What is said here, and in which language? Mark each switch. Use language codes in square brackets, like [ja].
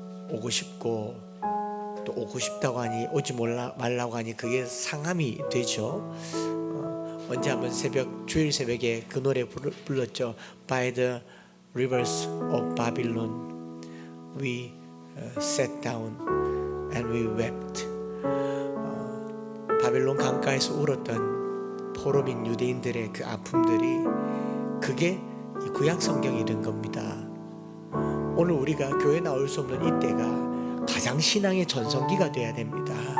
[ko] 오고 싶고 또 오고 싶다고 하니 오지 말라고 하니 그게 상함이 되죠. 언제 한번 주일 새벽에 그 노래 불렀죠. [en] By the rivers of Babylon we sat down and we wept. [ko] 바벨론 강가에서 울었던 포로민 유대인들의 그 아픔들이 그게 이 구약 성경이 된 겁니다. 오늘 우리가 교회 나올 수 없는 이때가 가장 신앙의 전성기가 돼야 됩니다.